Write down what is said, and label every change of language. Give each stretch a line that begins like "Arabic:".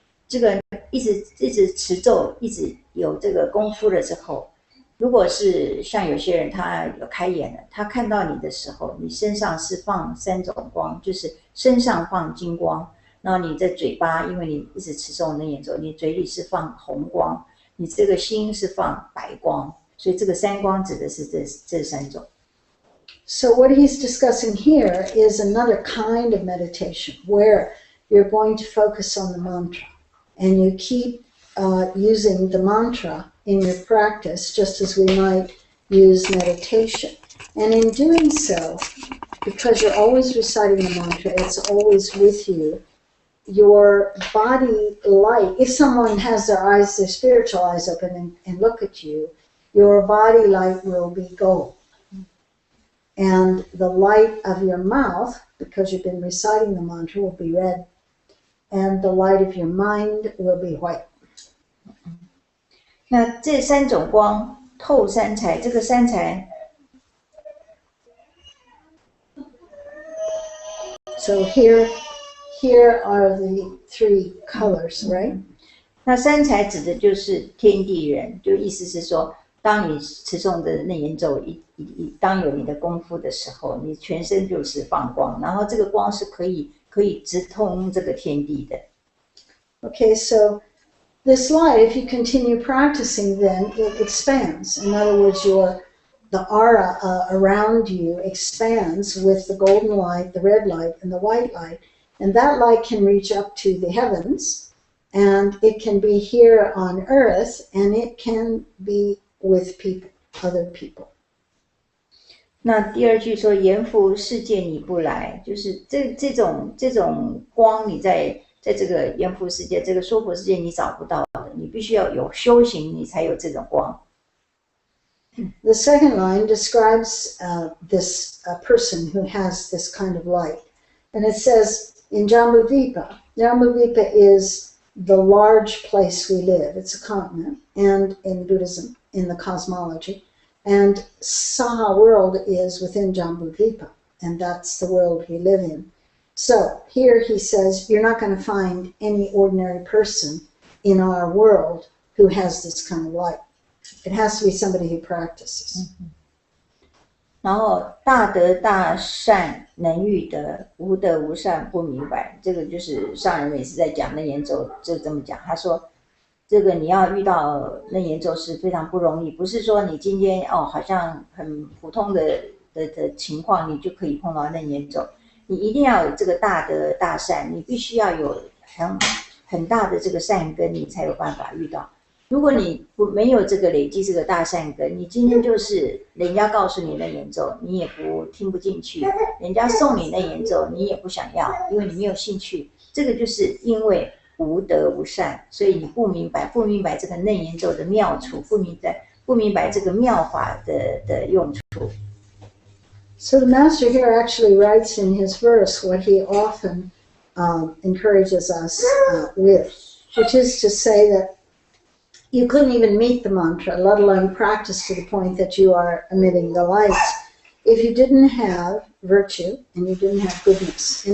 Chinese: 这个一直持咒，一直有这个功夫了之后，如果是像有些人他有开眼了，他看到你的时候，你身上是放三种光，就是身上放金光，然后你的嘴巴，因为你一直持咒内言咒，你嘴里是放红光，你这个心是放白光，所以这个三光指的是这三种。
English: So what he's discussing here is another kind of meditation where you're going to focus on the mantra and you keep using the mantra in your practice just as we might use meditation. And in doing so, because you're always reciting the mantra, it's always with you, your body light, if someone has their eyes, their spiritual eyes open and look at you, your body light will be gold. And the light of your mouth, because you've been reciting the mantra, will be red. And the light of your mind will be white.
Chinese: 那这三种光透三才，这个三才
English: So here are the three colors, right?
Chinese: 那三才指的就是天地人，就意思是说，当你持诵的内言咒当有你的功夫的时候，你全身就是放光，然后这个光是可以直通这个天地的。
English: Okay, so this light, if you continue practicing, then it expands. In other words, the aura around you expands with the golden light, the red light, and the white light. And that light can reach up to the heavens, and it can be here on earth, and it can be with people, other people.
Chinese: 那第二句说阎浮世界你不来，就是这种光你在这个阎浮世界这个娑婆世界你找不到的，你必须要有修行你才有这种光。
English: The second line describes this person who has this kind of light. And it says in Jambudvipa is the large place we live. It's a continent, and in Buddhism, in the cosmology. And Saha world is within Jambudvipa, and that's the world we live in. So here he says, you're not going to find any ordinary person in our world who has this kind of light. It has to be somebody who practices.
Chinese: 然后大德大善能遇得，无德无善不明白，这个就是上人每次在讲内言咒就这么讲，他说这个你要遇到内言咒是非常不容易，不是说你今天好像很普通的情况你就可以碰到内言咒，你一定要有这个大德大善，你必须要有很大的这个善根，你才有办法遇到。如果你没有这个累积这个大善根，你今天就是人家告诉你内言咒，你也听不进去，人家送你内言咒，你也不想要，因为你没有兴趣。这个就是因为无德无善，所以你不明白这个内言咒的妙处，不明白这个妙法的用处。
English: So the master here actually writes in his verse what he often encourages us with, which is to say that you couldn't even meet the mantra, let alone practice to the point that you are emitting the lights, if you didn't have virtue and you didn't have goodness.